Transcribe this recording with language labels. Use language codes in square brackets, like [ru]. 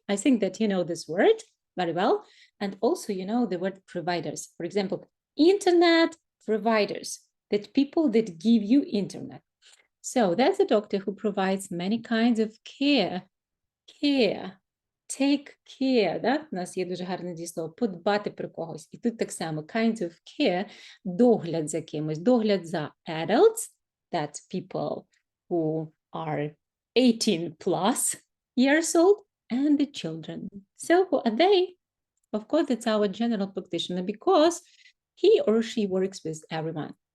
[en] I think that you know this word very well. And also you know the word providers. For example, internet providers, that people that give you internet. So that's a doctor who provides many kinds of care. Take care, да? [uk] У нас є дуже гарне дієслово, подбати про когось. І тут так само, [en] kinds of care, [uk] догляд за кимось, догляд за [en] adults, that's people who are 18 plus years old, and the children. So who are they? Of course, it's our general practitioner because he or she works with everyone.